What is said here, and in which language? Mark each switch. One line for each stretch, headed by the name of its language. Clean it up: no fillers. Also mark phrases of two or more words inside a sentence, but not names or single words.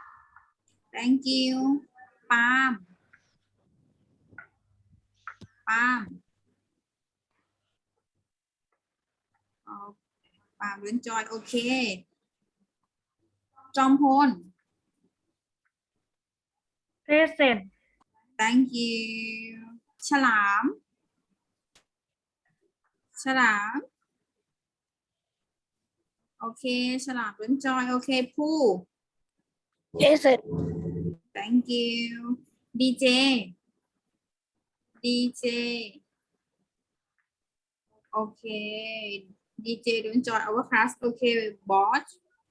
English: Thank you. Palm. Oh, Palm đến join. Okay. Jong-Hon. Present. Thank you. Chalam. Okay. Chalam đến join. Okay. Pooh. Present. Thank you. DJ. Okay. DJ don't join our class. Okay. Boss.